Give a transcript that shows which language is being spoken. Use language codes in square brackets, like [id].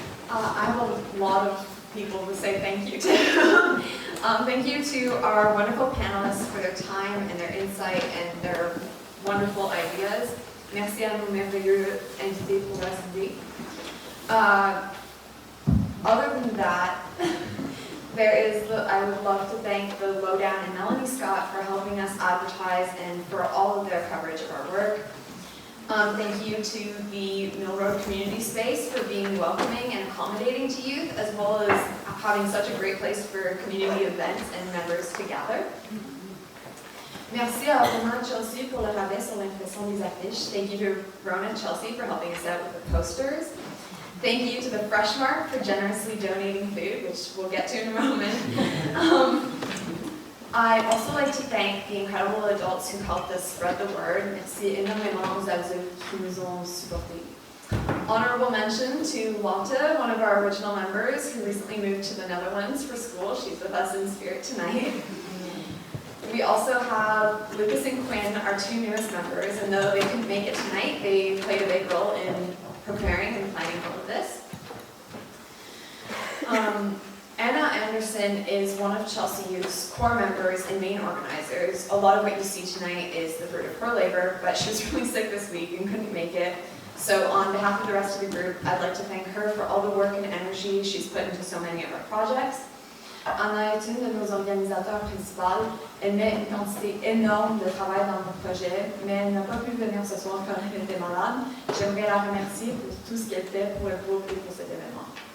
[en] I have a lot of people to say thank you to. Thank you to our wonderful panelists for their time and their insight and their wonderful ideas. [fr] Merci à nos merveilleux invités pour leurs idées. [en] Other than that, I would love to thank the Lowdown and Melanie Scott for helping us advertise and for all of their coverage of our work. Thank you to the Mill Road Community Space for being welcoming and accommodating to youth, as well as having such a great place for community events and members to gather. [fr] Merci à Rona and Chelsea pour le rabais sur l'impression des affiches. [en] Thank you to Rona and Chelsea for helping us out with the posters. Thank you to the Fresh Mart for generously donating food, which we'll get to in a moment. I'd also like to thank the incredible adults who helped us spread the word. [fr] Merci énormément aux adultes qui nous ont supportés. [en] Honorable mention to Lotta, one of our original members who recently moved to the Netherlands for school. She's with us in spirit tonight. We also have Lucas and Quinn, our two newest members, and though they couldn't make it tonight, they played a big role in preparing and planning all of this. Anna Anderson is one of Chelsea Youth's core members and main organizers. A lot of what you see tonight is the fruit of her labor, but she was really sick this week and couldn't make it. So on behalf of the rest of the group, I'd like to thank her for all the work and energy she's put into so many of our projects. [fr] Anna est une de nos organisateurs principales. Elle met une quantité énorme de travail dans nos projets, mais elle n'a pas pu venir ce soir car elle était malade. J'aimerais la remercier pour tout ce qu'elle fait pour le groupe et pour cet événement.